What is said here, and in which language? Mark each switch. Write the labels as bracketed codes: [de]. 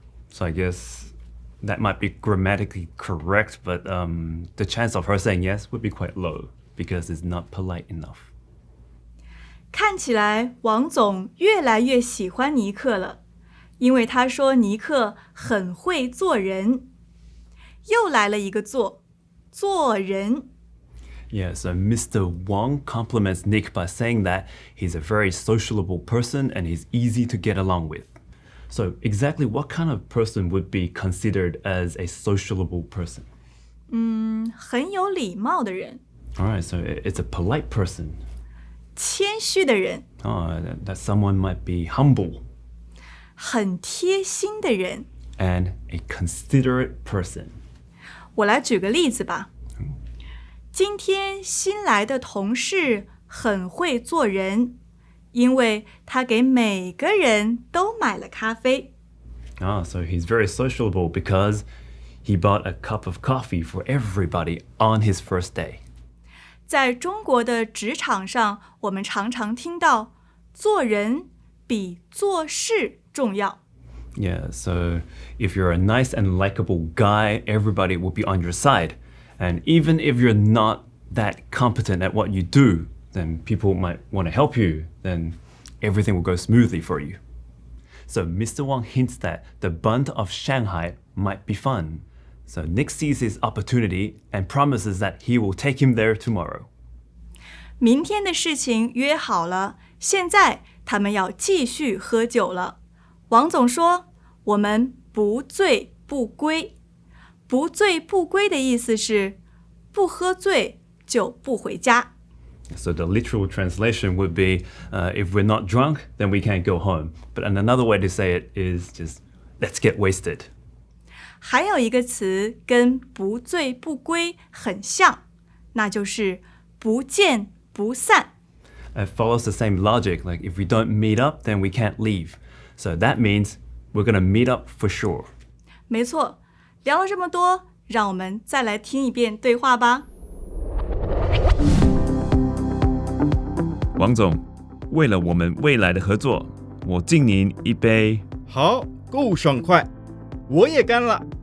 [en] So I guess that might be grammatically correct, but the chance of her saying yes would be quite low because it's not polite enough. [zh] 看起来王总越来越喜欢尼克了，因为他说尼克很会做人。又来了一个做人。 [en] Yeah, so Mr. Wang compliments Nick by saying that he's a very sociable person and he's easy to get along with. So exactly what kind of person would be considered as a sociable person? [zh] 很有礼貌的人。 [en] All right, so it's a polite person. [zh] 谦虚的人。 [en] That someone might be humble. [zh] 很贴心的人。 [en] And a considerate person. [zh] 我来举个例子吧。今天新来的同事很会做人，因为他给每个人都买了咖啡。 [en] So he's very sociable because he bought a cup of coffee for everybody on his first day. [zh] 在中国的职场上，我们常常听到做人比做事重要。 [en] Yeah, so if you're a nice and likable guy, everybody will be on your side. And even if you're not that competent at what you do, then people might want to help you, then everything will go smoothly for you. So Mr. Wang hints that the Bund of Shanghai might be fun. So Nick sees his opportunity and promises that he will take him there tomorrow. [zh] 明天的事情约好了，现在他们要继续喝酒了。王总说，我们不醉不归。不醉不归的意思是，不喝醉就不回家。 [en] So the literal translation would be, if we're not drunk, then we can't go home. But another way to say it is just, let's get wasted. [zh] 还有一个词跟不醉不归很像，那就是不见不散。 [en] It follows the same logic, like if we don't meet up, then we can't leave. So that means we're going to meet up for sure. [zh] 没错，聊了这么多，让我们再来听一遍对话吧。王总，为了我们未来的合作，我敬您一杯。好，够爽快，我也干了。